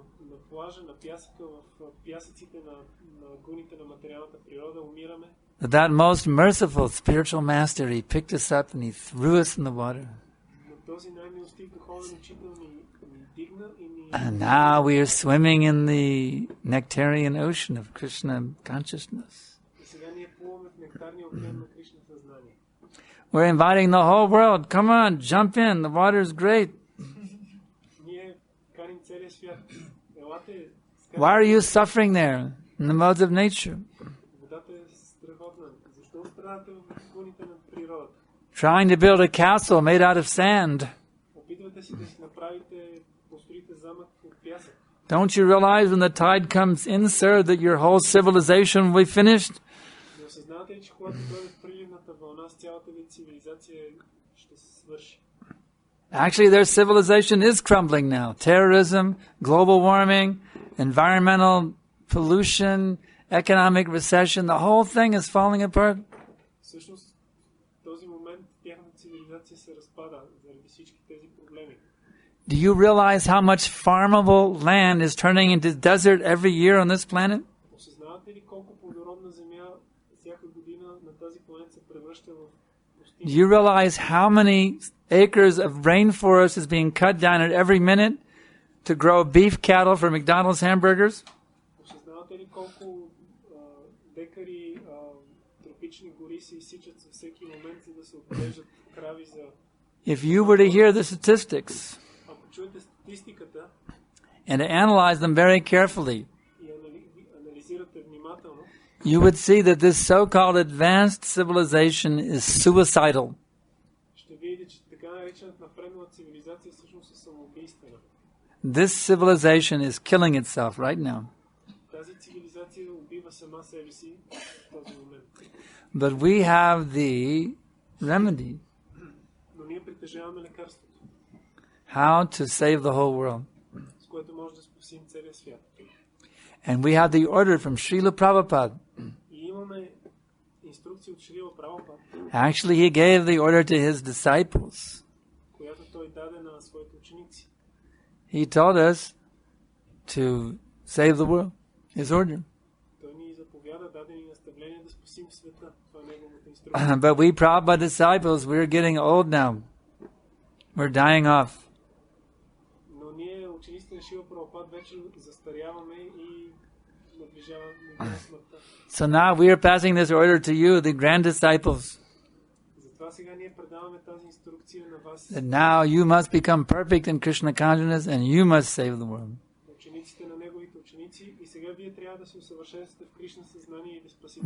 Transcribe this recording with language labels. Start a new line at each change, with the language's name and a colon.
Bulgarian: на плажа, на пясъка, в пясъците на гуните на материалната природа умираме.
English: But that most merciful spiritual master, he picked us up and he threw us in the water.
Bulgarian: Но този най-милостив духовен учител ни дигна и ни...
English: And now we are swimming in the nectarian ocean of Krishna consciousness.
Bulgarian: И сега ние плуваме в нектарния океан на Кришна съзнание.
English: We're inviting the whole world. Come on, jump in. The water is great.
Bulgarian: Ние каним целия свят. Елате,
English: Why are you suffering there in the modes of nature?
Bulgarian: водата е страхотна. Защо страдате в гуните на природата?
English: Trying to build a castle made out of sand.
Bulgarian: Опитвате си да си направите, построите замък от пясък.
English: Don't you realize when the tide comes in, sir, that your whole civilization will be finished?
Bulgarian: Не осъзнавате ли, че когато дойде приливната вълна с цялата ви цивилизация ще се свърши?
English: Actually, their civilization is crumbling now. Terrorism, global warming, environmental pollution, economic recession, the whole thing is falling apart.
Bulgarian: Всъщност, в този момент тяхната цивилизация се разпада заради всички тези проблеми.
English: Do you realize how much farmable land is turning into desert every year on this planet?
Bulgarian: Осъзнавате ли колко плодородна земя всяка година на тази планета се превръща в
English: Do
Bulgarian: пустиня?
English: you realize how many acres of rainforest is being cut down at every minute to grow beef cattle for McDonald's hamburgers?
Bulgarian: Осъзнавате ли колко декари тропични гори се изсичат във всеки момент, за да се отглеждат крави за...
English: If you were to hear the statistics
Bulgarian: Ако чуете статистиката
English: and to analyze them very carefully,
Bulgarian: и анализирате внимателно,
English: you would see that this so-called advanced civilization is suicidal.
Bulgarian: ще видите, че така наречената напреднала цивилизация всъщност е самоубийствена.
English: This civilization is killing itself right now.
Bulgarian: Тази цивилизация убива сама себе си в този момент.
English: But we have the remedy,
Bulgarian: Но ние притежаваме лекарството,
English: how to save the whole world.
Bulgarian: с което може да спасим целия свят.
English: And we have the order from Srila Prabhupada.
Bulgarian: И имаме инструкция от Шрила Прабхупад,
English: Actually, he gave the order to his disciples.
Bulgarian: която той даде на своите ученици.
English: He told us to save the world. His order.
Bulgarian: Той ни заповяда, даде ни наставление да спасим света. Това е неговата инструкция.
English: But we Prabhupada disciples, we're getting old now. We're dying off.
Bulgarian: Но ние, учениците на Шрила Прабхупад, вече застаряваме и наближаваме на смъртта.
English: So now we are passing this order to you, the grand disciples.
Bulgarian: Затова сега ние предаваме тази инструкция на вас,
English: That now you must become perfect in Krishna consciousness and you must save the world.
Bulgarian: учениците на неговите ученици, и сега вие трябва да се усъвършенствате в Кришна съзнание и да спасите